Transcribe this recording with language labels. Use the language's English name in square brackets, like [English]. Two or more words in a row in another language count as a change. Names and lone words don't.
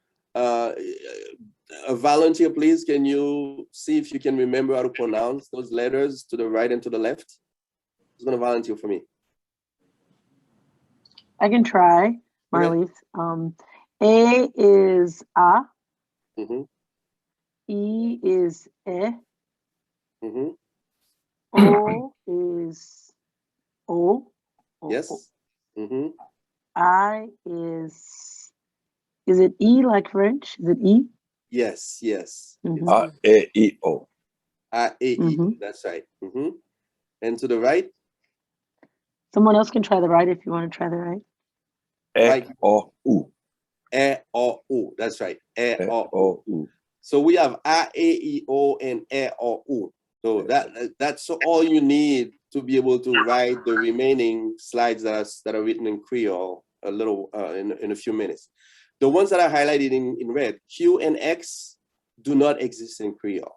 [English] A volunteer, please, can you see if you can remember how to pronounce those letters to the right and to the left? Who's going to volunteer for me? I can try, Marlise. A is A. Mm-hmm. E is E. Mm-hmm. O is O. Yes. Mm-hmm. I is it E like French? Is it E? Yes, yes. Mhm. A-E-O. A-E, that's right. Mm-hmm. And to the right? Someone else can try the right if you want to try the right. E-O-U. E-O-U, that's right. E-O-U. E-O-U. So we have A-E-O and E-O-U. So that's all you need to be able to write the remaining slides that are written in Creole a little in a few minutes. The ones that are highlighted in red, Q and X, do not exist in Creole.